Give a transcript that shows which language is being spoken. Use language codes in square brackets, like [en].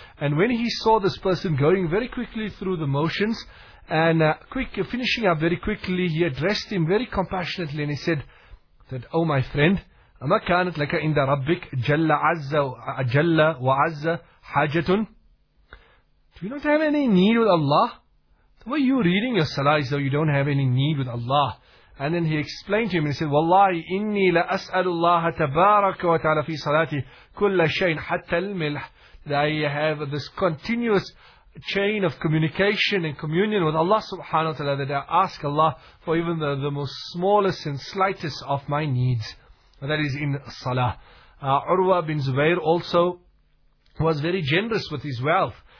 [en] And when he saw this person going very quickly through the motions and finishing up very quickly, he addressed him very compassionately and he said, "That, oh my friend, [ar] أَمَا كَانَتْ لَكَ إِنْدَ رَبِّكْ جَلَّ وَعَزَّ حَاجَةٌ. [en] Do you not have any need with Allah? The way you're reading your salah is though you don't have any need with Allah." And then he explained to him and he said, [ar] "Wallahi, إِنِّي لَأَسْأَلُ اللَّهَ تَبَارَكَ وَتَعَلَى فِي صَلَاتِي كُلَّ شَيْءٍ حَتَّى الْمِلْحِ." [en] That I have this continuous chain of communication and communion with Allah subhanahu wa ta'ala, that I ask Allah for even the most smallest and slightest of my needs. That is in Salah. Urwa bin Zubayr also was very generous with his wealth.